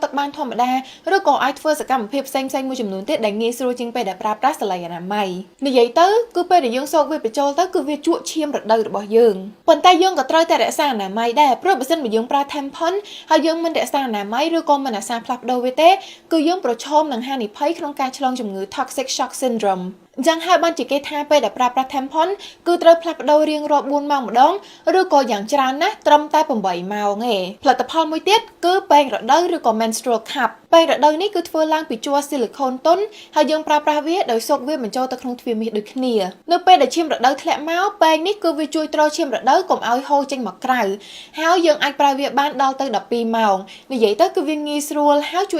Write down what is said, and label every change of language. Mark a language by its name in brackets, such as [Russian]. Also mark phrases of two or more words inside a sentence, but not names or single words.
[Khmer] ទឹកបានធម្មតាឬក៏អាចធ្វើសកម្មភាពផ្សេងៗមួយចំនួនទៀតដែលងាយស្រួលជាងពេលដែលប្រើប្រាស់សលេអនាម័យនិយាយទៅគឺពេលដែលយើងសូកវាបញ្ចូលទៅគឺវាជក់ឈាមរដូវរបស់យើងប៉ុន្តែយើងក៏ត្រូវតែរក្សាអនាម័យដែរព្រោះបើសិនបើយើងប្រើ tampon ហើយយើងមិនរក្សាអនាម័យឬក៏មិនអាសាផ្លាស់ប្ដូរវាទេគឺយើងប្រឈមនឹងហានិភ័យក្នុងការឆ្លងជំងឺ [English] toxic shock syndrome [Khmer] អញ្ចឹងហើយបានជាគេថាពេលដែលប្រើប្រាស់ tampon គឺត្រូវផ្លាស់ប្ដូររៀងរាល់4ម៉ោងម្ដងឬក៏យ៉ាងច្រើនណាស់ ត្រឹមតែ8ម៉ោងទេផលិតផលមួយទៀតគឺពែងរដូវឬក៏ [English] menstrual cup [Khmer] ពែងរដូវនេះគឺធ្វើឡើងពីជ័រស៊ីលីខូនទន់ហើយយើងប្រើប្រាស់វាដោយសូកវាបញ្ចូលទៅក្នុងទ្វារមាសដូចគ្នានៅពេលដែលឈាមរដូវធ្លាក់មកពែងនេះគឺវាជួយទ្រឈាមរដូវកុំឲ្យហូរចេញមកក្រៅហើយយើងអាចប្រើវាបានដល់ទៅ12ម៉ោងនិយាយទៅគឺវាងាយស្រួលហើយជួយ